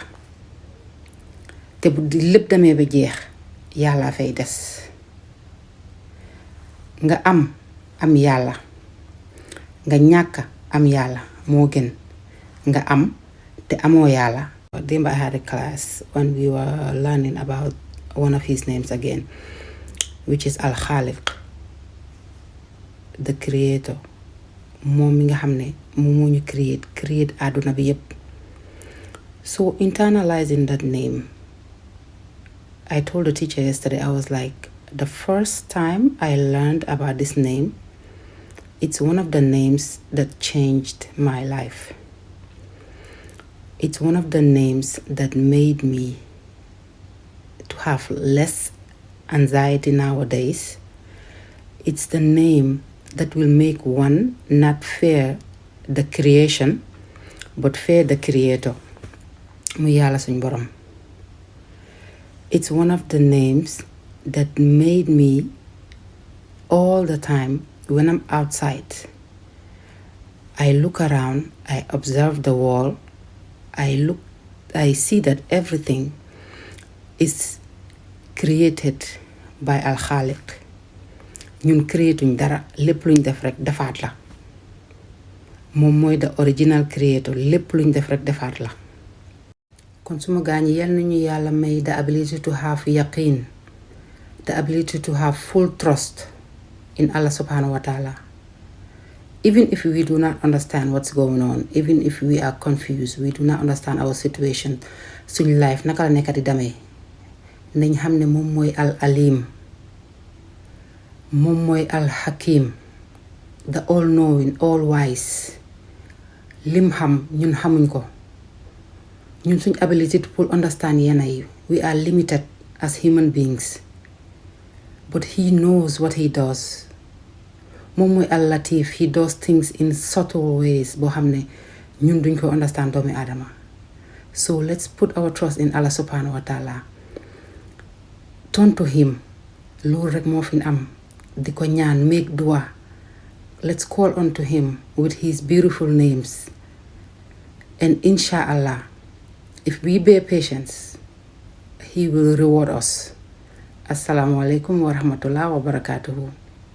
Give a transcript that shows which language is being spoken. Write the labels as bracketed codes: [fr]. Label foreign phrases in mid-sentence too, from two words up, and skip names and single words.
[wo] te bu di lépp demee ba jeex yàlla fay des. nga am yàlla, nga ñàkk am yàlla moo gën nga am te amoo yàlla. [en] Démb I had a class when we were learning about one of his names again, which is Al Khaliq, the creator. [wo] moom mi nga xam ne moom moo ñu create àdduna bi yépp. [en] So internalizing that name, I told the teacher yesterday, I was like, the first time I learned about this name, it's one of the names that changed my life. It's one of the names that made me to have less anxiety nowadays. It's the name that will make one not fear the creation but fear the creator, [wo] mu yàlla suñ borom. [en] It's one of the names that made me all the time when I'm outside. I look around, I observe the world, I see that everything is created by Al Khaliq. [wo] ñun créetuñ dara, lépp luñ def rek defaat la. moom mooy [en] the original creator, [wo] lépp luñ def rek defaat la. kon suma gaañi yal nañu yàlla may [en] the ability to have yaqeen, the ability to have full trust in Allah SWT. Even if we do not understand what's going on, even if we are confused, we do not understand our situation, [wo] suñ life naka la nekk di demee, nañ xam ne moom mooy al alim, moom mooy al hakim, [en] the all knowing, all wise. [wo] lim xam ñun xamuñ ko. ñun suñ [en] ability to understand [wo] yenn yi, [en] we are limited as human beings, but he knows what he does. [wo] moom mooy al latif, [en] he does things in subtle ways [wo] boo xam ne ñun duñ ko understand doomi aadama. [en] So let's put our trust in Allah SWT. Turn to him. [wo] loolu rek moo fi am. di ko ñaan, [en] make dua. Let's call unto him with his beautiful names, and inshallah, if we bear patience, he will reward us. [ar] السلام عليكم ورحمة الله وبركاته.